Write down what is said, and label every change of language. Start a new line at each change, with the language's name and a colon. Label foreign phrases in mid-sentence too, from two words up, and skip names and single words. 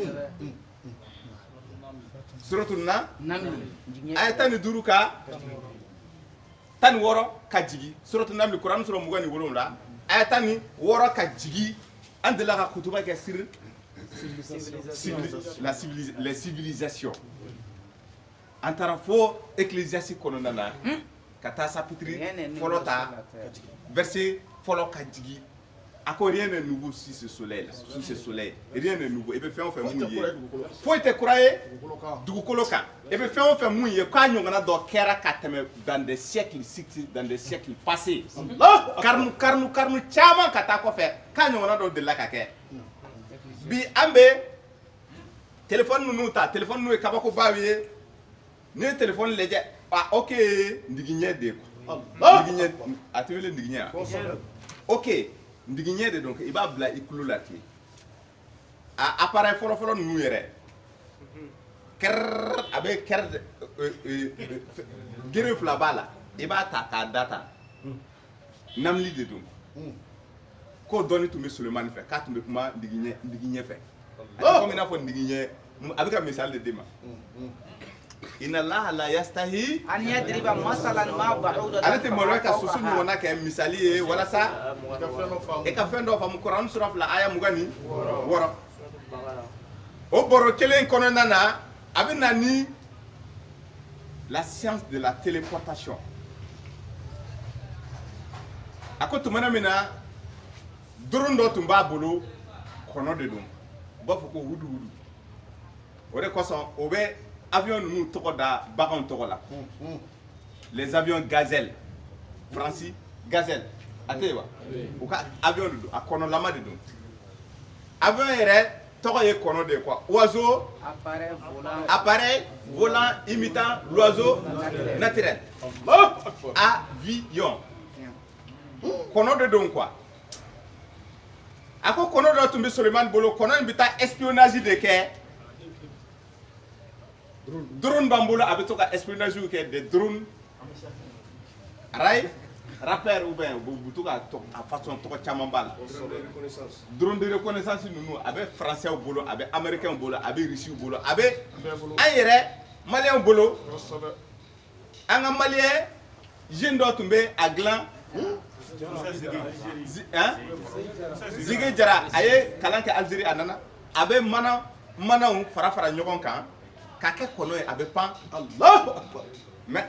Bambara: suratu aya 15 ka 16 ka jigi suratu Naml Kuran sura 27 aya 16 ka jigi an delila ka kutuba kɛ
French: sur les civilisations
Bambara: an taara fo Ecclésiaste kɔnɔna na ka taa chapitre fɔlɔ ta verset fɔlɔ ka jigi a ko
French: rien n'est nouveau sous ce soleil rien n'est nouveau
Bambara: i bɛ fɛn o fɛn mun ye foyi tɛ kura ye dugukolo kan i bɛ fɛn o fɛn mun ye k'a ɲɔgɔnna dɔ kɛra ka tɛmɛ
French: dans des siècles passés
Bambara: karnu caman ka taa kɔfɛ k'a ɲɔgɔnna dɔ delila ka kɛ bi an bɛ téléphone ninnu ta téléphone ninnu ye kabakobaw ye n'i ye téléphone lajɛ ok ndigiɲɛ de ndigiɲɛ a tɛ wele ndigiɲɛ ok ndigiɲɛ de donc i b'a bila i kulo la ten a appareil fɔlɔ ninnu yɛrɛ kɛrɛrɛ a bɛ kɛrɛ gere fila b'a la i b'a ta k'a data namli de don k'o dɔnni tun bɛ Sulemani fɛ k'a tun bɛ kuma ndigiɲɛ fɛ a tɛ komi i n'a fɔ ndigiɲɛ a bɛ ka misali de d'i ma
Arabic: إن الله لا يستحيي أن يضرب مثلا ما بعوضة
Bambara: ale tɛ malo ka susu ɲɔgɔnna kɛ misali ye walasa e ka fɛn dɔ faamu Kuran sura 2 aya 26 o bɔrɔ kelen kɔnɔna na a bɛ na ni
French: la science de la téléportation
Bambara: a ko tuma min na drone dɔ tun b'a bolo kɔnɔ de don u b'a fɔ ko hudu o de kosɔn o bɛ avion ninnu tɔgɔ da baganw tɔgɔ la
French: les avions gazelle
Bambara: Francis gazelle a tɛ yen wa u ka avion de don a kɔnɔlama de don avion yɛrɛ tɔgɔ ye kɔnɔ de ye quoi
French: oiseau appareil volant imitant l'oiseau naturel
Bambara: avion kɔnɔ de don quoi a ko kɔnɔ dɔ tun bɛ Sulemani bolo kɔnɔ in bɛ taa espionnage de kɛ drone b'an bolo a bɛ to ka espionnage kɛ
French: des drones rappeur ou bien
Bambara: u bɛ to ka a façon tɔgɔ caman b'a la
French: drone de reconnaissance
Bambara: ninnu a bɛ français bolo a bɛ américain bolo a bɛ russe bolo a bɛ an yɛrɛ malien bolo an ka malien jeune dɔ tun bɛ a dilan Zige Jara a ye kalan kɛ Algérie a nana a bɛ manaw fara ɲɔgɔn kan k'a kɛ kɔnɔ ye a bɛ pan
Arabic: الله أكبر
Bambara: mais